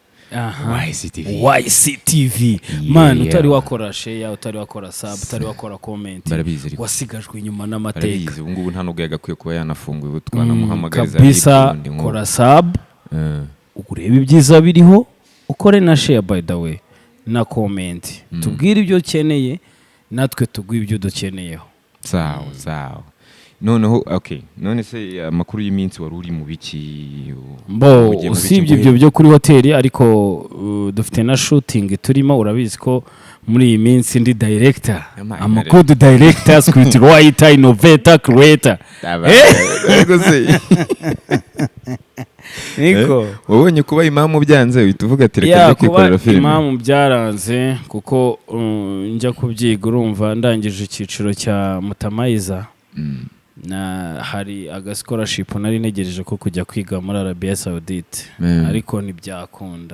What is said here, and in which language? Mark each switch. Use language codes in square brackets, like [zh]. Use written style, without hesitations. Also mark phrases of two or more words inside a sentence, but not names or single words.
[rw] YCTV. Man, utari wakora share, utari wakora sub, utari wakora comment. Wasigajwe inyuma n'amateka. Ubu ngubu nta nubwo yagakwiye kuba yanafunguye twanamuhamagariza kabisa. Kora sub. Urebe ibyiza biriho, ukore na share [en] by the way [rw] na comment. Tubwire ibyo ukeneye natwe tuguye ibyo dukeneyeho. Sawa. Noneho none se amakuru y'iminsi wari uri mu biki? Usibye ibyo byo kuri hoteli ariko dufite na shooting turimo. Urabizi ko muri iyi minsi ndi director, amakuru director, [en] script writer, innovator, creator. [rw] Niko wabonye kuba imamu byanze uhita uvuga ati reka kwikorera filime. Imamu byaranze kuko njya kubyiga, urumva ndangije icyiciro cya Mutamayiza. Hari scholarship nari negereje ko kujya kwiga muri Arabia Saudite ariko ntibyakunda.